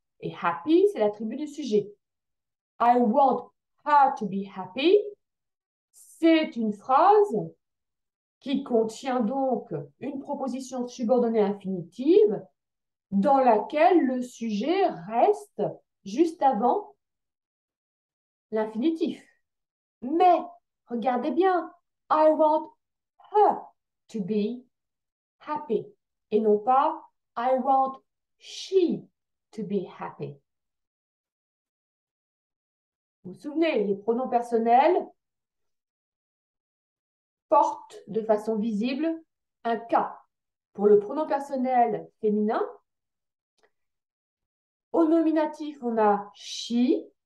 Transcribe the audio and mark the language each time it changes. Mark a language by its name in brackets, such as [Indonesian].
[French] Et happy, c'est l'attribut du sujet. [English] I want her to be happy. [French] C'est une phrase qui contient donc une proposition subordonnée infinitive dans laquelle le sujet reste juste avant l'infinitif. Mais, regardez bien, [English] I want her to be happy [French] et non pas [English] I want she to be happy. [French] Vous vous souvenez, les pronoms personnels portent de façon visible un K. Pour le pronom personnel féminin, au nominatif, on a she.